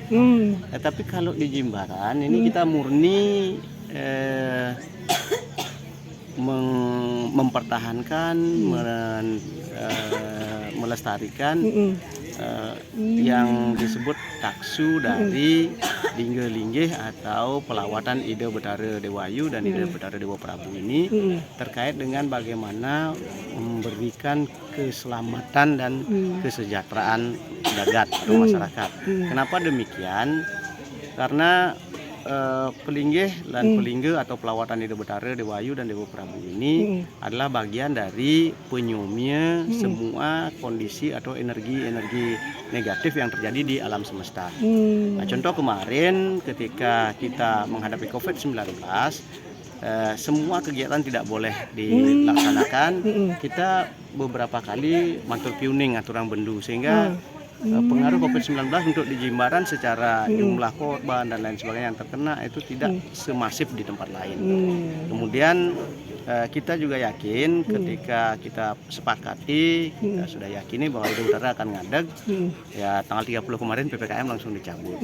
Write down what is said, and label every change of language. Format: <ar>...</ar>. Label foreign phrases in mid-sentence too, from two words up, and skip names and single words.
<id>Tapi kalau di Jimbaran ini kita murni mempertahankan, melestarikan yang disebut taksu dari linggih-linggih atau pelawatan Ida Betara Dewayu dan Ida Betara Dewa Prabu ini, terkait dengan bagaimana memberikan keselamatan dan kesejahteraan jagat atau masyarakat. Kenapa demikian? Karena pelinggih dan pelingge atau pelawatan Ida Betara, Dewayu dan Dewa Prabu ini adalah bagian dari penyumnya semua kondisi atau energi-energi negatif yang terjadi di alam semesta. Nah, contoh kemarin ketika kita menghadapi COVID-19, semua kegiatan tidak boleh dilaksanakan. Kita beberapa kali</id> <ban>matur piuning</ban> <id>aturan bendu, sehingga pengaruh COVID-19 untuk di Jimbaran secara jumlah korban dan lain sebagainya yang terkena itu tidak semasif di tempat lain. Kemudian kita juga yakin ketika kita sepakati, kita sudah yakini bahwa Ida Utara akan ngadeg, ya tanggal 30 kemarin PPKM langsung dicabut.</id>